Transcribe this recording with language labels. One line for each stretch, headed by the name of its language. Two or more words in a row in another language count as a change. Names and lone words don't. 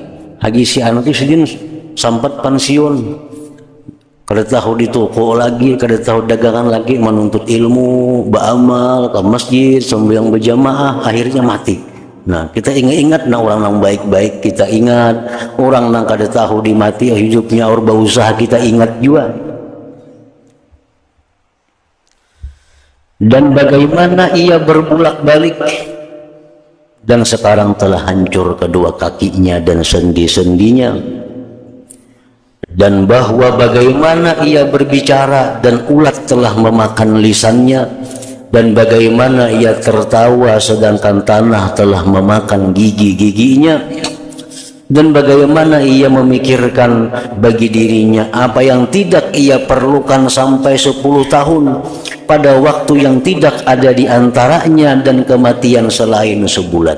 Banjar: Haji si anu tuh sedin sempat pensiun. Kada tahu di toko lagi, kada tahu dagangan lagi, menuntut ilmu, beramal, ke masjid, sembahyang berjamaah, akhirnya mati. Nah, kita ingat-ingat nah orang yang baik-baik kita ingat, orang yang kada tahu di mati hidupnya orang berusaha kita ingat juga.
Indonesian: Dan bagaimana ia berbulak-balik dan sekarang telah hancur kedua kakinya dan sendi-sendinya. Dan bahwa bagaimana ia berbicara dan ulat telah memakan lisannya, dan bagaimana ia tertawa sedangkan tanah telah memakan gigi-giginya, dan bagaimana ia memikirkan bagi dirinya apa yang tidak ia perlukan sampai 10 tahun pada waktu yang tidak ada di antaranya dan kematian selain sebulan.